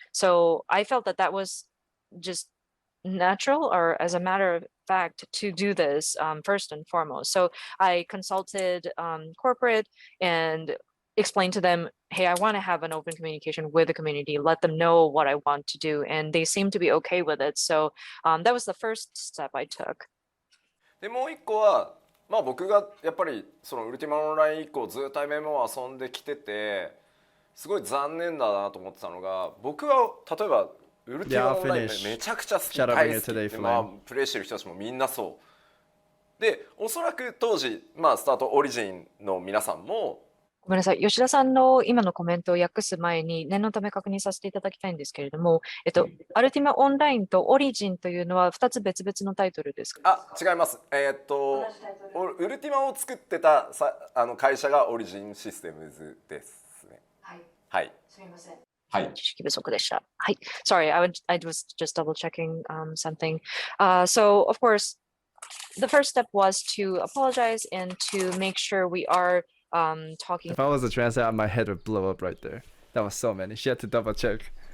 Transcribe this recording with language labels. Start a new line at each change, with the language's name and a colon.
English: So I felt that that was just natural, or as a matter of fact, to do this first and foremost. So I consulted corporate and explained to them, hey, I want to have an open communication with the community, let them know what I want to do, and they seem to be okay with it. So that was the first step I took.
Japanese: でもう一個は、まあ、僕がやっぱりそのウルティマオンライン以降ずっと MM を遊んできててすごい残念だなと思ってたのが、僕は例えばウルティマオンラインめちゃくちゃ好き、大好きで、まあ、プレイしてる人たちもみんなそうで、おそらく当時、まあ、スタートオリジンの皆さんもごめんなさい。吉田さんの今のコメントを訳す前に念のため確認させていただきたいんですけれども、アルティマオンラインとオリジンというのは2つ別々のタイトルですか？あ、違います。ウルティマを作ってた会社がオリジンシステムズですね。はい。はい。すみません。はい。知識不足でした。はい。
English: Sorry, I was just double checking something. So of course, the first step was to apologize and to make sure we are talking. If I was a translator, my head would blow up right there. That was so many. She had to double check.